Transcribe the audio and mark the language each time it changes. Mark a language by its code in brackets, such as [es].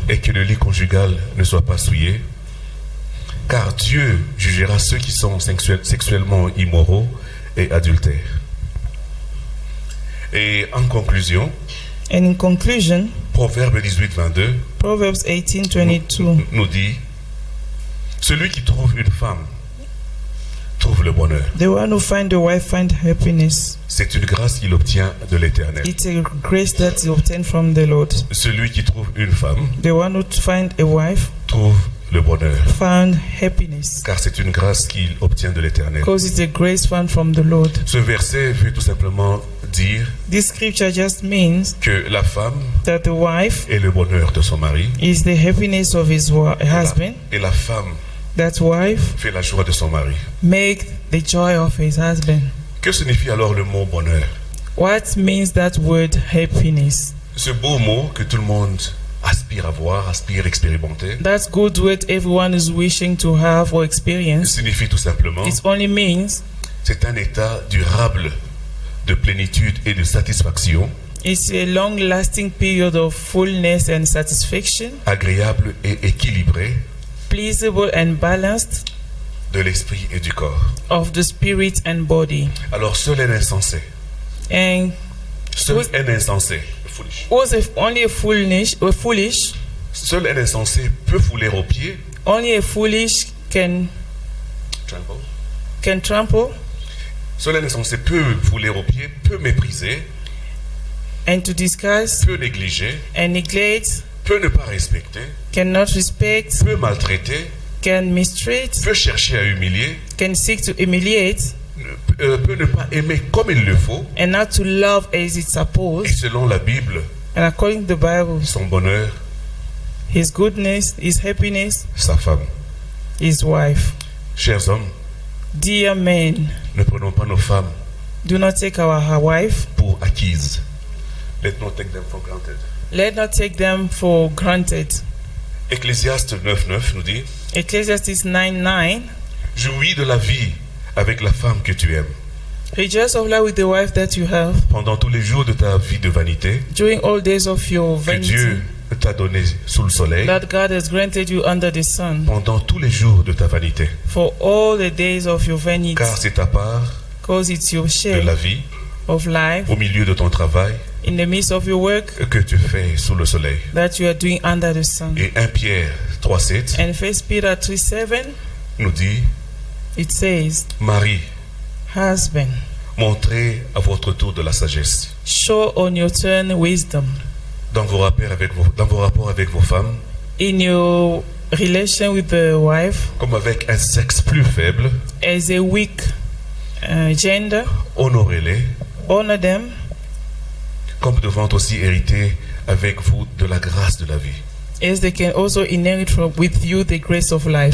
[fr] et que le lit conjugal ne soit pas souillé, car Dieu jugera ceux qui sont sexuellement immoraux et adultères. Et en conclusion, [en] and in conclusion, [fr] Proverbe 18,22 [en] Proverbs 18:22. [fr] nous dit, celui qui trouve une femme trouve le bonheur. [en] The one who finds a wife finds happiness. [fr] C'est une grâce qu'il obtient de l'Éternel. [en] It's a grace that he obtained from the Lord. [fr] Celui qui trouve une femme [en] The one who finds a wife [fr] trouve le bonheur, [en] found happiness, [fr] car c'est une grâce qu'il obtient de l'Éternel. [en] because it's a grace found from the Lord. [fr] Ce verset veut tout simplement dire [en] This scripture just means [fr] que la femme [en] that the wife [fr] est le bonheur de son mari, [en] is the happiness of his husband. [fr] et la femme [en] That wife [fr] fait la joie de son mari. [en] make the joy of his husband. [fr] Que signifie alors le mot bonheur? [en] What means that word happiness? [fr] Ce beau mot que tout le monde aspire à voir, aspire à expérimenter. [en] That's good what everyone is wishing to have or experience. [fr] Signifie tout simplement, [en] It only means [fr] c'est un état durable de plénitude et de satisfaction, [en] it's a long-lasting period of fullness and satisfaction, [fr] agréable et équilibré [en] pleasable and balanced [fr] de l'esprit et du corps. [en] of the spirit and body. [fr] Alors seul un insensé, [en] And [fr] seul [en] Was- [fr] un insensé, foolish. [en] was if only a foolish, [fr] Seul un insensé peut fouler aux pieds, [en] only a foolish can trample [fr] seul un insensé peut fouler aux pieds, peut mépriser, [en] and to discuss [fr] peut négliger, [en] and neglect, [fr] peut ne pas respecter, [en] cannot respect, [fr] peut maltraiter, [en] can mistreat, [fr] peut chercher à humilier, [en] can seek to humiliate, [fr] peut ne pas aimer comme il le faut. [en] and not to love as it's [fr] Et [en] supposed. [fr] selon la Bible, [en] And according to the Bible, [fr] son bonheur, [en] his goodness, his happiness, [fr] sa femme. [en] his wife. [fr] Chers hommes, [en] Dear men, [fr] ne prenons pas nos femmes [en] do not take our wife. [fr] pour acquises. [en] Let not take them for granted. Let not take them for granted. [fr] Ecclésiaste 9:9 nous dit, [en] Ecclesiastes 9:9. [fr] jouis de la vie avec la femme que tu aimes. [en] Rejoice of life with the wife that you have [fr] Pendant tous les jours de ta vie de vanité [en] during all days of your [fr] que [en] vanity [fr] Dieu t'a donné sous le soleil, [en] that God has granted you under the sun. [fr] pendant tous les jours de ta vanité. [en] For all the days of your vanity, [fr] Car c'est ta part [en] because it's your [fr] de la [en] share [fr] vie [en] of life [fr] au milieu de ton travail [en] in the midst of your work [fr] que tu fais sous le soleil. [en] that you are doing under the sun. [fr] Et 1 Pierre 3:7 [en] And 1 Peter 3:7, [fr] nous dit, [en] it says, [fr] Marie, [en] husband, [fr] montrez à votre tour de la sagesse [en] show on your turn wisdom [fr] dans vos rapports avec vos femmes, [en] in your relation with the wife [fr] comme avec un sexe plus faible. [en] as a weak gender. [fr] Honorez-les, [en] Honor them, [fr] comme devant aussi hériter avec vous de la grâce de la vie. [en] as they can also inherit with you the grace of life.